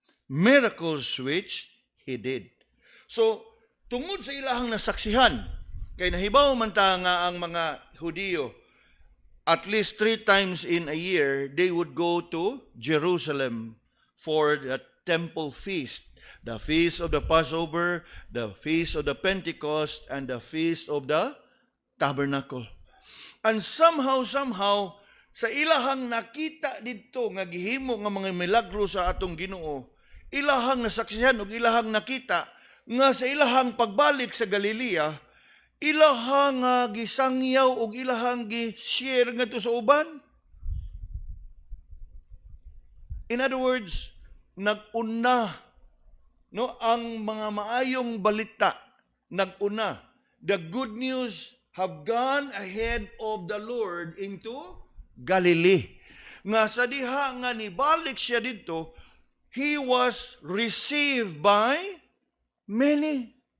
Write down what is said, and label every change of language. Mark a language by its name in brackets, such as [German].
[English] Miracles which he did. So, [Cebuano] tungod sa ilahang nasaksihan, kay nahibaw man ta nga ang mga Hudiyo, [English] at least 3 times in a year, they would go to Jerusalem for the temple feast. The feast of the Passover, the feast of the Pentecost, and the feast of the Tabernacle. And somehow, [Cebuano] sa ilahang nakita dito nga gihimo nga mga milagro sa atong Ginoo, ilahang nasaksihan o ilahang nakita nga sa ilahang pagbalik sa Galilea, ilahang gisangyaw o ilahang gi-share nga to sa uban. [English] In other words, [Cebuano] nag-una ang mga maayong balita, nag-una. [English] The good news have gone ahead of the Lord into Galilee. [Cebuano] Nga sa diha nga nibalik siya dito, [English] he was received by many.